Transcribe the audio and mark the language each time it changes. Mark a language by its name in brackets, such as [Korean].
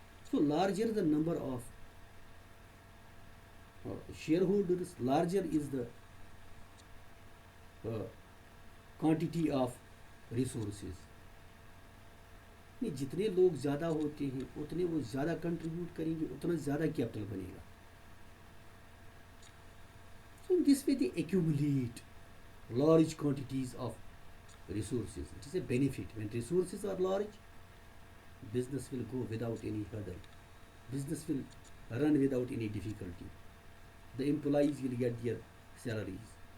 [English] So larger the number of shareholders, larger is the quantity of resources. [Hindi] जितने लोग ज़्यादा होते हैं उतने वो ज़्यादा कंट्रीब्यूट करेंगे, उतना ज़्यादा कैपिटल बनेगा. [English] So in this way they accumulate large quantities of resources. It is a benefit. When resources are large, business will go without any hurdle. Business will run without any difficulty. The employees will get their salaries.